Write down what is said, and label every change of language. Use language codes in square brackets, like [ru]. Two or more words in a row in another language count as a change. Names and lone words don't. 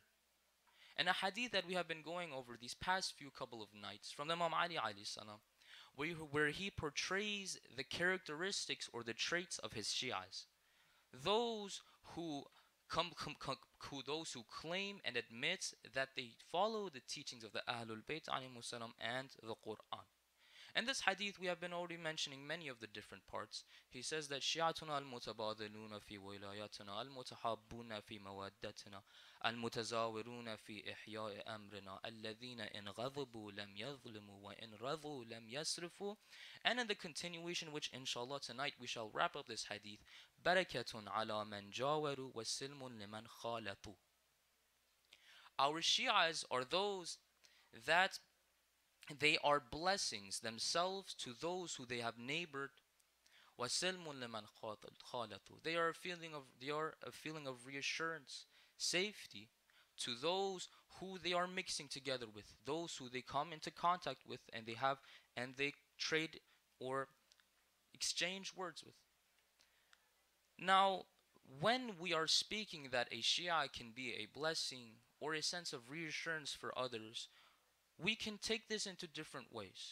[en] And a hadith that we have been going over these past few couple of nights from Imam Ali [ar] عليه السلام, [en] where he portrays the characteristics or the traits of his Shi'as. Those who those who claim and admit that they follow the teachings of the Ahlul Bayt [ar] عليهم السلام [en] and the Quran. And this hadith, we have been already mentioning many of the different parts. He says that [ar] شيعتنا المتباذلون في ولايتنا، المتحابون في مودتنا، المتزاورون في إحياء أمرنا، الذين إن غضبوا لم يظلموا وإن رضوا لم يسرفوا. [en] And in the continuation, which inshallah tonight we shall wrap up this hadith, [ar] بركة على من جاوروا وسلم لمن خالطوا. [en] Our Shi'as are those that they are blessings themselves to those who they have neighbored. [ar] وَسِلْمٌ لِمَنْ خَالَطُوا. [en] They are a feeling of reassurance, safety to those who they are mixing together with, those who they come into contact with and they trade or exchange words with. Now, when we are speaking that a Shia can be a blessing or a sense of reassurance for others, we can take this into different ways.